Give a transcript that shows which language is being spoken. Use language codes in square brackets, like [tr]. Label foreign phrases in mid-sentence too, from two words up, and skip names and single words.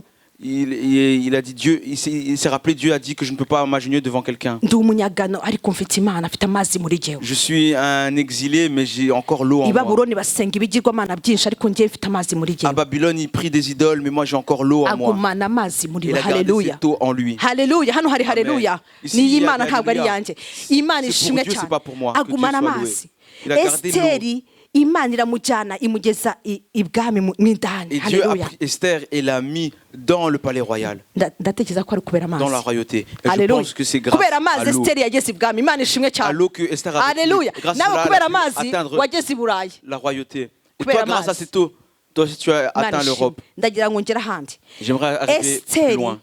[fr] Il a dit Dieu, il s'est rappelé, Dieu a dit que je ne peux pas m'agenouiller devant quelqu'un. Je suis un exilé, mais j'ai encore l'eau en moi. À Babylone, il prie des idoles, mais moi j'ai encore l'eau en moi. Il a gardé cette eau en lui. Alléluia. [rw] Hano hari haleluya. Ni Imana ntabwo ari yanjye. Imana ishimwe cyane. Agumana amazi. Esteri Imana iramujyana imugeza ibwami mw'indani. [fr] Et Dieu a pris Esther et l'a mis dans le palais royal. Dans la royauté. Et je pense que c'est grâce à l'eau. À l'eau que Esther a pris. Grâce à l'eau, atteindre la royauté. Et toi, grâce à cette eau, toi aussi tu as atteint l'Europe. J'aimerais arriver plus loin.